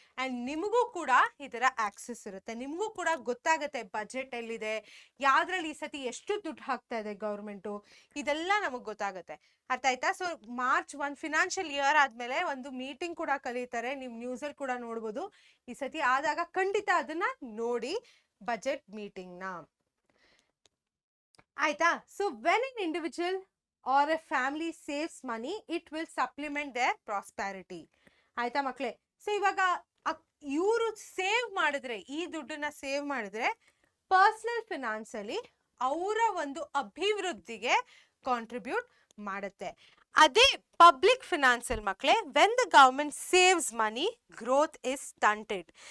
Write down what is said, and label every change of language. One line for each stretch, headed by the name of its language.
Kannada: And ನಿಮಗೂ ಕೂಡ ಇದರ ಆಕ್ಸೆಸ್ ಇರುತ್ತೆ, ನಿಮಗೂ ಕೂಡ ಗೊತ್ತಾಗುತ್ತೆ ಬಜೆಟ್ ಎಲ್ಲಿದೆ, ಯಾವ್ದ್ರಲ್ಲಿ ಈ ಸತಿ ಎಷ್ಟು ದುಡ್ಡು ಹಾಕ್ತಾ ಇದೆ ಗೌರ್ಮೆಂಟು, ಇದೆಲ್ಲ ನಮಗ್ ಗೊತ್ತಾಗುತ್ತೆ. ಅರ್ಥ ಆಯ್ತಾ? ಸೊ ಮಾರ್ಚ್ 1 ಫಿನಾನ್ಷಿಯಲ್ ಇಯರ್ ಆದ್ಮೇಲೆ ಒಂದು ಮೀಟಿಂಗ್ ಕೂಡ ಕರೀತಾರೆ, ನಿಮ್ ನ್ಯೂಸ್ ಅಲ್ಲಿ ಕೂಡ ನೋಡ್ಬೋದು. ಈ ಸತಿ ಆದಾಗ ಖಂಡಿತ ಅದನ್ನ ನೋಡಿ ಬಜೆಟ್ ಮೀಟಿಂಗ್ ನ. ಆಯ್ತಾ?
English: So when an individual or a family saves money, it will supplement their prosperity.
Kannada: ಆಯ್ತಾ ಮಕ್ಳೇ? ಸೊ ಇವಾಗ ಇವರು ಸೇವ್ ಮಾಡಿದ್ರೆ, ಈ ದುಡ್ಡನ್ನ ಸೇವ್ ಮಾಡಿದ್ರೆ ಪರ್ಸನಲ್ ಫಿನಾನ್ಸ್ ಅಲ್ಲಿ ಅವರ ಒಂದು ಅಭಿವೃದ್ಧಿಗೆ ಕಾಂಟ್ರಿಬ್ಯೂಟ್ ಮಾಡುತ್ತೆ. ಅದೇ ಪಬ್ಲಿಕ್ ಫಿನಾನ್ಸ್ ಅಲ್ಲಿ ಮಕ್ಕಳೇ,
English: When the government saves money, growth is stunted.